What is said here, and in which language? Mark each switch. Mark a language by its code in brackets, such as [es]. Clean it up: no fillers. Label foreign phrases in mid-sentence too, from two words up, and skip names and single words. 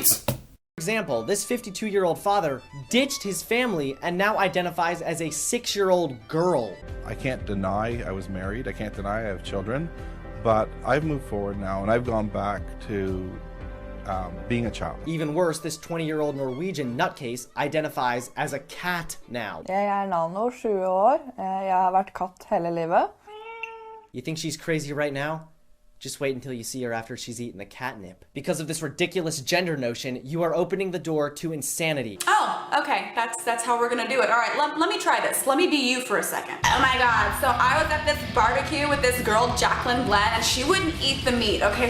[en] For example, this 52-year-old father ditched his family and now identifies as a 6-year-old girl. I can't deny I was married. I can't deny I have children. But I've moved forward now, and I've gone back to being a child. Even worse, this 20-year-old Norwegian nutcase identifies as a cat now. [no] Jeg Nano, 7 år. Jeg har vært katt hele livet. [en] You think she's crazy right now? Just wait until you see her after she's eaten the catnip. Because of this ridiculous gender notion, you are opening the door to insanity. Oh, okay. That's how we're gonna do it. All right, let me try this. Let me be you for a second. Oh my God. So I was at this barbecue with this girl, Jacklyn Glenn, and she wouldn't eat the meat, okay?